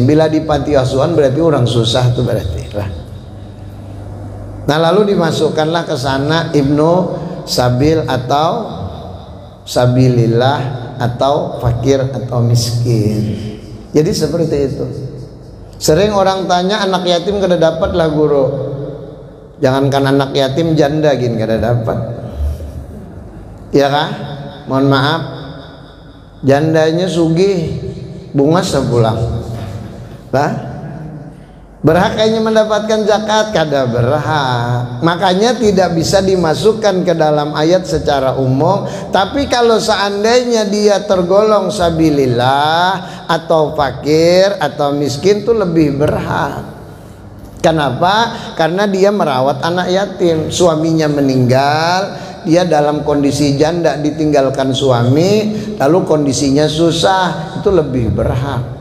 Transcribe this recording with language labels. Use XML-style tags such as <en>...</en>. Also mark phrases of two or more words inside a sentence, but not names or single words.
<id>Bila di panti asuhan berarti orang susah tuh berarti lah. Nah lalu dimasukkanlah ke sana ibnu sabil atau sabilillah atau fakir atau miskin. Jadi seperti itu. Sering orang tanya anak yatim kada dapat lah guru. Jangankan anak yatim, janda gini kada dapat. Ya kah? Mohon maaf, jandanya sugih, bunga sebulan. Lah, berhak kayaknya mendapatkan zakat, kada berhak. Makanya tidak bisa dimasukkan ke dalam ayat secara umum. Tapi kalau seandainya dia tergolong sabilillah atau fakir atau miskin, tuh lebih berhak. Kenapa? Karena dia merawat anak yatim. Suaminya meninggal, dia dalam kondisi janda ditinggalkan suami, lalu kondisinya susah, itu lebih berhak.</id>